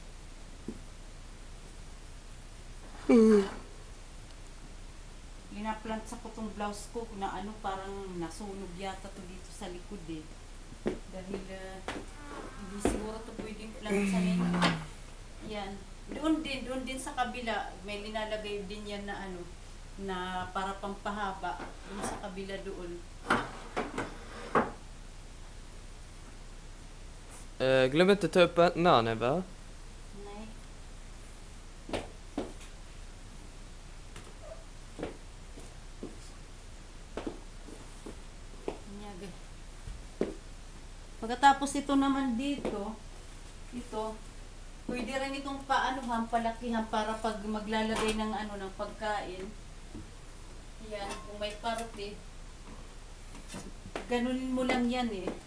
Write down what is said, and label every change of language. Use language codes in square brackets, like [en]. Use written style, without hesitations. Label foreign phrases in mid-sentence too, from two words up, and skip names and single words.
[tl] Linaplant sa ko tong blouse ko na ano parang nasunog yata to dito sa likod eh. Dahil hindi siguro to pwedeng plant sa ninyo. Yan. Doon din sa kabila may linalagay din yan na ano na para pampahaba doon sa kabila doon. [sv] Glöm inte ta upp bananer va? Nej. Nyage. [tl] Pagkatapos ito naman dito, ito, pwede rin itong paanuhan, palakihan para pag maglalagay ng ano ng pagkain. Ayan, kung may party, ganunin mo lang yan eh.